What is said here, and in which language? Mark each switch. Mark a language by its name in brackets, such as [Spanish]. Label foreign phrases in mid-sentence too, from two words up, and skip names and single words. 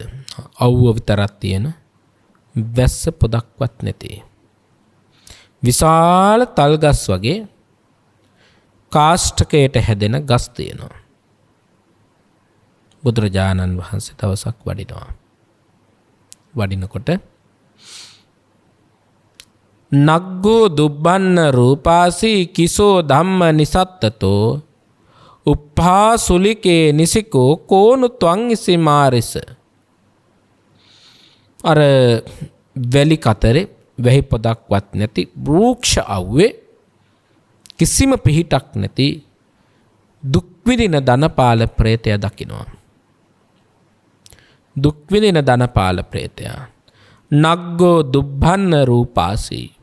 [Sinhala] අවුව විතරක් තියෙන වැස්ස පොදක්වත් නැති විශාල තල් ගස් වගේ කාෂ්ඨකයට හැදෙන ගස් තියෙනවා. බුදුරජාණන් වහන්සේ දවසක් වඩිනවා. [Pali] වඩිනකොට නග්ගෝ දුබ්බන්න රූපාසී කිසෝ ධම්ම නිසත්තතෝ උප්පා සුලිකේ නිසිකෝ කෝනු ත්වං ඉසිමාරිස. [Sinhala] අර වැලි කතරේ වැහි පොදක්වත් නැති වෘක්ෂ අව්වේ කිසිම පිහිටක් නැති දුක් විඳින ධනපාල ප්‍රේතය දකිනවා. දුක් විඳින ධනපාල ප්‍රේතයා [Pali] නග්ගෝ දුබ්බන්න රූපාසී.